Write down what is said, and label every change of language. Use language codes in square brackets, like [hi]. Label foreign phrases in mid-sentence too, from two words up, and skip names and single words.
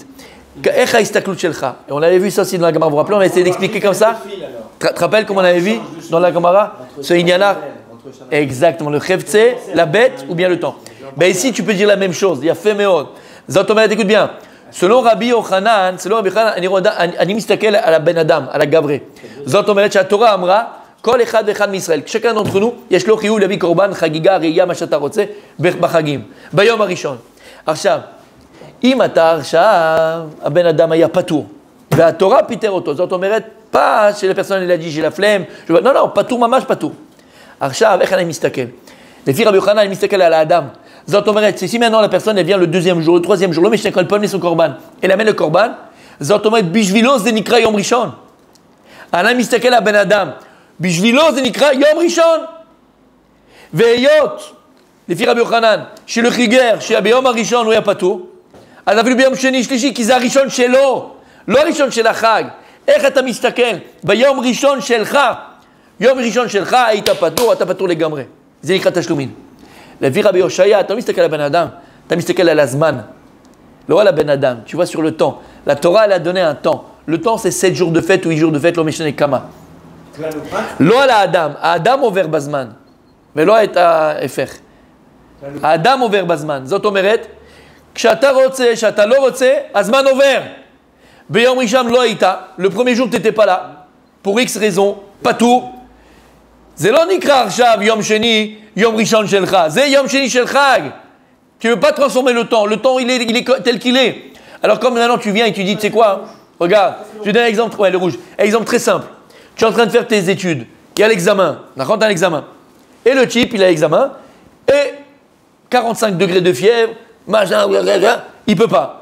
[fr] Et on avait vu ça aussi dans la Gemara, vous vous rappelez, on a essayé d'expliquer comme ça. Tu te rappelles comment on avait vu dans la Gemara ce Inyana? Exactement, le chevtse, la bête ou bien le temps. Ben ici, tu peux dire la même chose. Il y a fait [he] מאוד זאת אומרת, [fr] écoute bien. [he] Selon Rabbi Yochanan, אני מסתכל על הבן אדם, על הגברה. זאת אומרת שהתורה אמרה, כל אחד ואחד מישראל, [fr] chacun d'entre nous, [he] יש לו חיוב להביא קורבן, חגיגה, ראייה, מה שאתה רוצה, בחגים, ביום הראשון. עכשיו, אם אתה עכשיו, הבן אדם היה פטור, והתורה פיטר אותו, זאת אומרת, [fr] pas chez la personne, il a dit, j'ai la flemme, non, [he] פטור ממש פטור. עכשיו, איך אני מסתכל? לפי רבי יוחנן, אני מסתכל על האדם. זאת אומרת, [fr] si maintenant la personne elle vient le deuxième jour, le troisième jour, le Mishnah quand elle peut amener son korban, elle amène le korban, [he] זאת אומרת, בשבילו זה נקרא יום ראשון. אני מסתכל על בן אדם, בשבילו זה נקרא יום ראשון. והיות, לפי רבי יוחנן, שלו חיגר, שביום הראשון הוא היה פטור, אז אפילו ביום שני שלישי, כי זה הראשון שלו, לא הראשון של החג. איך אתה מסתכל? ביום ראשון שלך, יום ראשון שלך היית פטור, אתה פטור לגמרי. זה נקרא תשלומין. לפי רבי הושעיה, אתה לא מסתכל על הבן אדם, אתה מסתכל על הזמן. לא על הבן אדם, [fr] tu vois sur le temps. La Torah, elle a donné un temps. Le temps, c'est 7 jours de fête ou 8 jours de fête, [he] לא משנה כמה. לא על האדם, האדם עובר בזמן, ולא את ההפך. האדם עובר בזמן. זאת אומרת, כשאתה רוצה, כשאתה לא רוצה, הזמן עובר. ביום ראשון לא היית, [fr] le premier jour, tu n'étais pas là, pour X raison, [he] פטור. זה לא נקרא עכשיו יום שני, יום ראשון שלך, זה יום שני של חג. [fr] Tu ne veux pas transformer le temps il est tel qu'il est. Alors comme maintenant tu viens et tu dis, tu sais quoi, regarde, je te donne un exemple, ouais, le rouge, un exemple très simple. Tu es en train de faire tes études, il y a l'examen, d'accord, tu as un examen. Et le type, il a l'examen, et 45 degrés de fièvre, machin, il peut pas.